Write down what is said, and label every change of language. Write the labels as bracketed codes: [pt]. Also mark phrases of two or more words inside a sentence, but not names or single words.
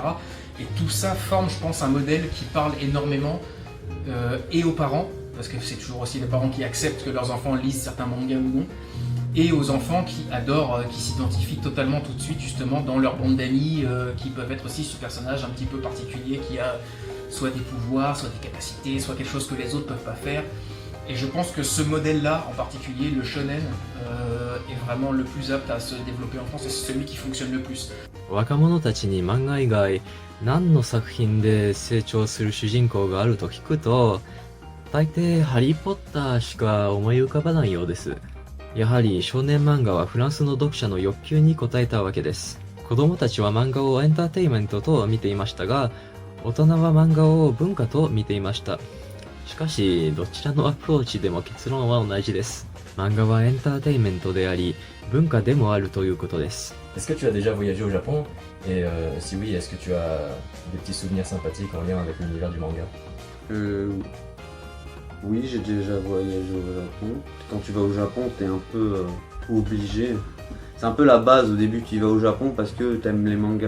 [fr] Et tout ça forme, je pense, un modèle qui parle énormément et aux parents, parce que c'est toujours aussi les parents qui acceptent que leurs enfants lisent certains mangas ou non, et aux enfants qui adorent, qui s'identifient totalement tout de suite justement dans leur bande d'amis, qui peuvent être aussi ce personnage un petit peu particulier qui a soit des pouvoirs, soit des capacités, soit quelque chose que les autres ne peuvent pas faire. Et je pense que ce modèle-là, en particulier le shonen, est vraiment le plus apte à se développer en France et c'est celui qui fonctionne le plus. [ja] 若者たちに漫画以外何の作品で成長する主人公があると聞くと大抵ハリーポッターしか思い浮かばないようです。やはり少年漫画はフランスの読者の欲求に応えたわけです。子供たちは漫画をエンターテインメントと見ていましたが大人は漫画を文化と見ていました。しかしどちらのアプローチでも結論は同じです。漫画はエンターテインメントであり文化でもあるということです。 [fr] Est-ce que tu as déjà voyagé au Japon? Et si oui, est-ce que tu as des petits souvenirs sympathiques en lien avec l'univers du manga? Oui, j'ai déjà voyagé au Japon. Quand tu vas au Japon, t'es un peu obligé. C'est un peu la base au début, tu y vas au Japon parce que t'aimes les mangas.